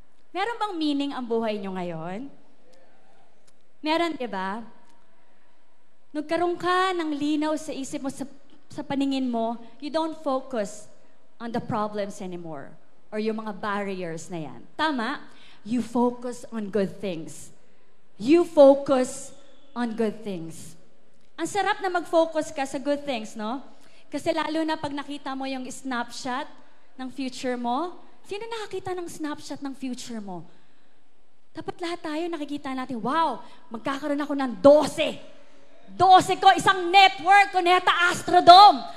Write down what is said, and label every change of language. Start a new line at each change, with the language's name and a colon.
Filipino: Meron bang meaning ang buhay nyo ngayon? Meron, di ba? Nagkaroon ka ng linaw sa isip mo, sa paningin mo,
English: you don't focus on the problems anymore
Filipino: or yung mga barriers na yan. Tama?
English: You focus on good things. You focus on good things.
Filipino: Ang sarap na mag-focus ka sa good things, no? Kasi lalo na pag nakita mo yung snapshot ng future mo, sino nakakita ng snapshot ng future mo? Dapat lahat tayo nakikita natin, wow, magkakaroon ako ng 12 ko, isang network, Cuneta Astrodome.